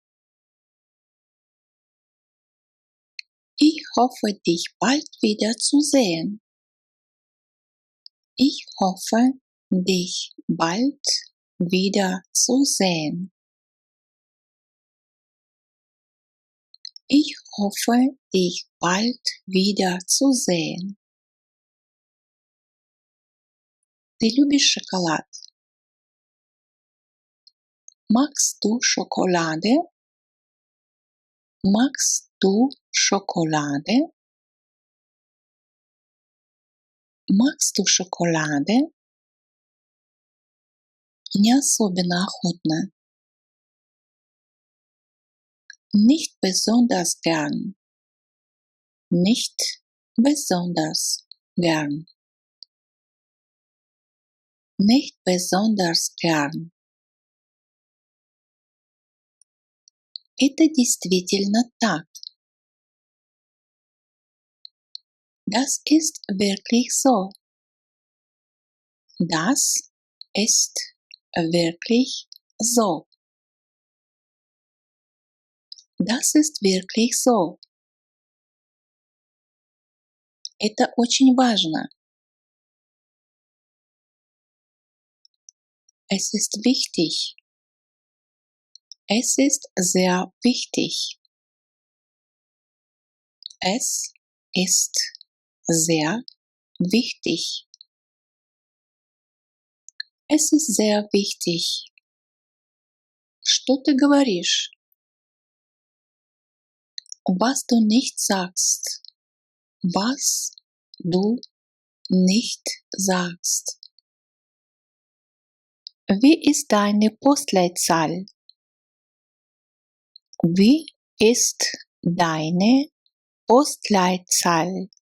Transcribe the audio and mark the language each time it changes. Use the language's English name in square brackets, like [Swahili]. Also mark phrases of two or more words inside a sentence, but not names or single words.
[German] Ich hoffe, dich bald wieder zu sehen. Ich hoffe, dich bald wieder zu sehen. Ich hoffe, dich bald wieder zu sehen. [Russian] Ты любишь шоколад? [German] Magst du Schokolade? Magst du Schokolade? Magst du Schokolade? [Russian] Не особенно охотно. [German] Nicht besonders gern. Nicht besonders gern. Nicht besonders gern. [Russian] Это действительно так. [German] Das ist wirklich so. Das ist wirklich so. Das ist wirklich so. [Russian] Это очень важно. [German] Es ist wichtig. Es ist sehr wichtig. Es ist sehr wichtig. Es ist sehr wichtig. [Russian] Что ты говоришь? [German] Was du nicht sagst. Was du nicht sagst. Wie ist deine Postleitzahl? Wie ist deine Postleitzahl?